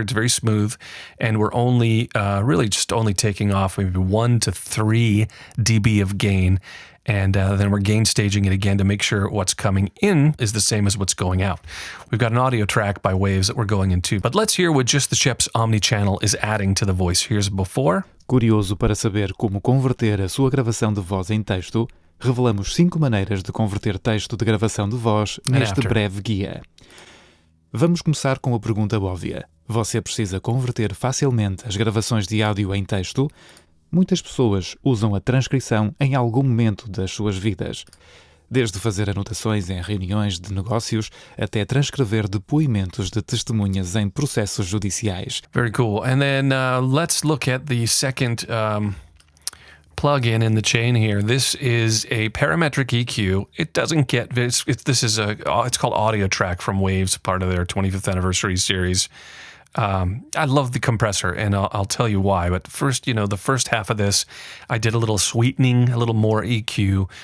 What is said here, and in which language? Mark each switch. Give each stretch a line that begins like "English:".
English: It's very smooth, and we're only really just only taking off maybe 1 to 3 dB of gain. And then we're gain staging it again to make sure what's coming in is the same as what's going out. We've got an audio track by Waves that we're going into, but let's hear what just the Shep's Omni-channel is adding to the voice. Here's before.
Portuguese: Curioso para saber como converter a sua gravação de voz em texto, revelamos 5 maneiras de converter texto de gravação de voz neste breve guia. Vamos começar com a pergunta óbvia. Você precisa converter facilmente as gravações de áudio em texto? Muitas pessoas usam a transcrição em algum momento das suas vidas, desde fazer anotações em reuniões de negócios até transcrever depoimentos de testemunhas em processos judiciais.
English: Very cool. And then let's look at the second plug-in in the chain here. This is a parametric EQ. It doesn't get this. It's called Audio Track from Waves, part of their 25th anniversary series. I love the compressor, and I'll tell you why. But first, the first half of this, I did a little sweetening, a little more EQ.